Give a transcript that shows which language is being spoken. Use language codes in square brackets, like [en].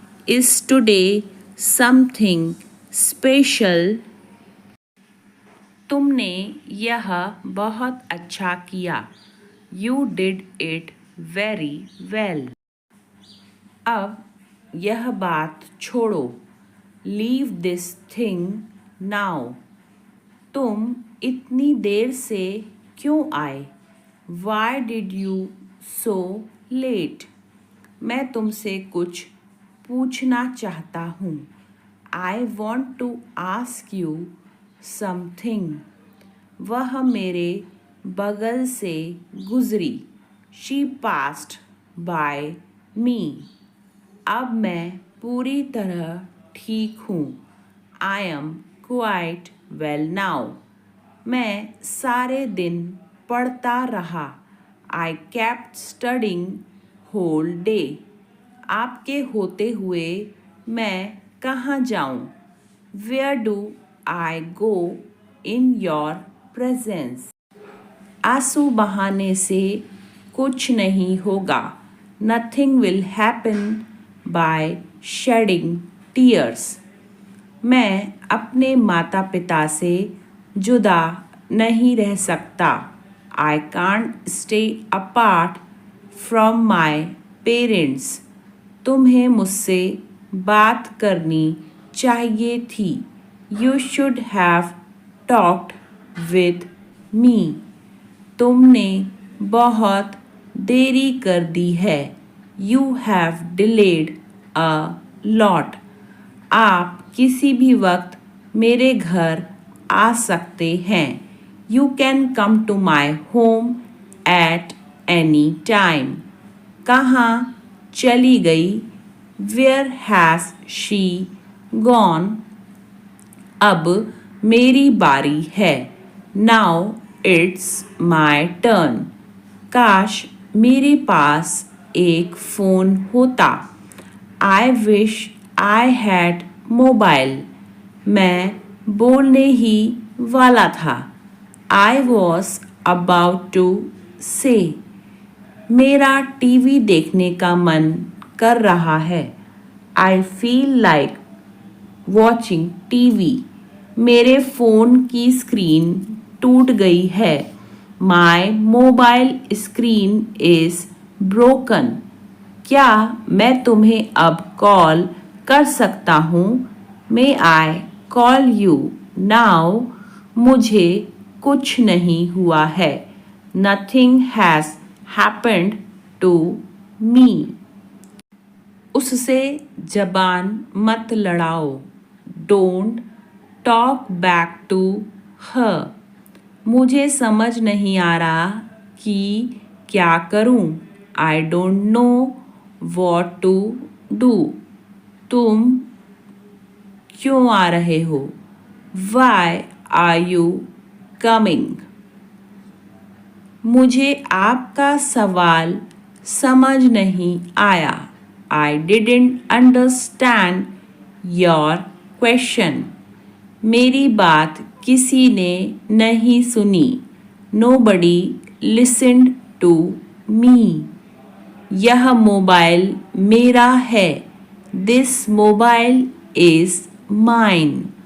[en] Is today something special? [hi] तुमने यह बहुत अच्छा किया। [en] You did it very well. [hi] अब यह बात छोड़ो। [en] Leave this thing now. [hi] तुम इतनी देर से क्यों आए? [en] Why did you so late? [hi] मैं तुमसे कुछ पूछना चाहता हूँ। [en] I want to ask you something. [hi] वह मेरे बगल से गुजरी। [en] She passed by me. [hi] अब मैं पूरी तरह ठीक हूँ। [en] I am quite well now. [hi] मैं सारे दिन पढ़ता रहा। [en] I kept studying whole day. [hi] आपके होते हुए मैं कहाँ जाऊँ? [en] Where do I go in your presence? [hi] आंसू बहाने से कुछ नहीं होगा। [en] Nothing will happen by shedding tears. [hi] मैं अपने माता पिता से जुदा नहीं रह सकता। [en] I can't stay apart from my parents. [hi] तुम्हें मुझसे बात करनी चाहिए थी। [en] You should have talked with me. [hi] तुमने बहुत देरी कर दी है। [en] You have delayed a lot. [hi] आप किसी भी वक्त मेरे घर आ सकते हैं। [en] You can come to my home at any time. [hi] कहाँ चली गई? [en] Where has she gone? [hi] अब मेरी बारी है। [en] Now it's my turn. [hi] काश मेरे पास एक फ़ोन होता। [en] I wish I had mobile. [hi] मैं बोलने ही वाला था। [en] I was about to say. [hi] मेरा टीवी देखने का मन कर रहा है। [en] I feel like watching TV. [hi] मेरे फ़ोन की स्क्रीन टूट गई है। [en] My mobile screen is broken. [hi] क्या मैं तुम्हें अब कॉल कर सकता हूँ? [en] May I call you now? [hi] मुझे कुछ नहीं हुआ है। [en] Nothing has happened to me. [hi] उससे जबान मत लड़ाओ। [en] Don't talk back to her. [hi] मुझे समझ नहीं आ रहा कि क्या करूं। [en] I don't know what to do. [hi] तुम क्यों आ रहे हो? [en] Why are you coming? [hi] मुझे आपका सवाल समझ नहीं आया। [en] I didn't understand your question. [hi] मेरी बात किसी ने नहीं सुनी। [en] Nobody listened to me. [hi] यह मोबाइल मेरा है। [en] This mobile is mine.